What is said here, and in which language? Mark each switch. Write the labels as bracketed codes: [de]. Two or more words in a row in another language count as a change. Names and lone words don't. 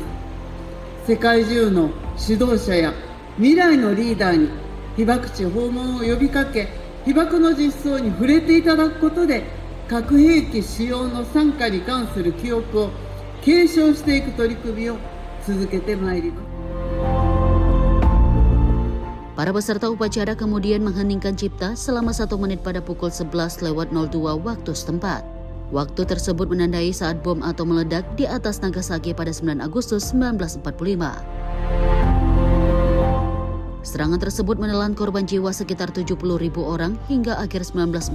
[ja] 世界中の指導者や未来のリーダーに被爆地訪問を呼びかけ、被爆の実相に触れていただくことで核兵器使用の惨禍に関する記憶を継承していく取り組みを続けてまいります。 [id] Para peserta upacara kemudian mengheningkan cipta selama 1 menit pada pukul 11.02 waktu setempat. Waktu tersebut menandai saat bom atom meledak di atas Nagasaki pada 9 Agustus 1945. Serangan tersebut menelan korban jiwa sekitar 70.000 orang hingga akhir 1945.